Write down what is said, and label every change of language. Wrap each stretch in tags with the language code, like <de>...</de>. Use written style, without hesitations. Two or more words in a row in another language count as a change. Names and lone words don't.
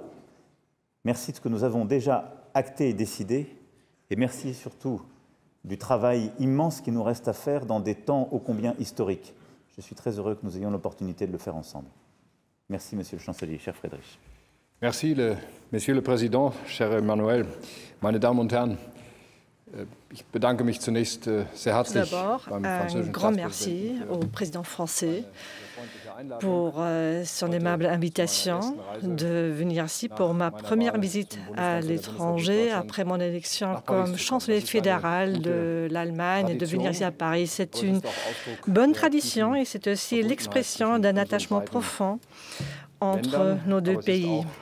<fr>Merci de ce que nous avons déjà acté et décidé. Et merci surtout du travail immense qui nous reste à faire dans des temps ô combien historiques. Je suis très heureux que nous ayons l'opportunité de le faire ensemble. Merci, Monsieur le Chancelier, cher Friedrich. Merci, Monsieur le Président, cher Emmanuel,</fr> <de>meine Damen und Herren. Ich bedanke mich zunächst sehr herzlich beim französischen</de> <fr>un grand merci au président français pour son aimable invitation de venir ici pour ma première visite à l'étranger après mon élection comme chancelier fédéral de l'Allemagne et de venir ici à Paris. C'est une bonne tradition et c'est aussi l'expression d'un attachement profond entre nos deux pays.</fr>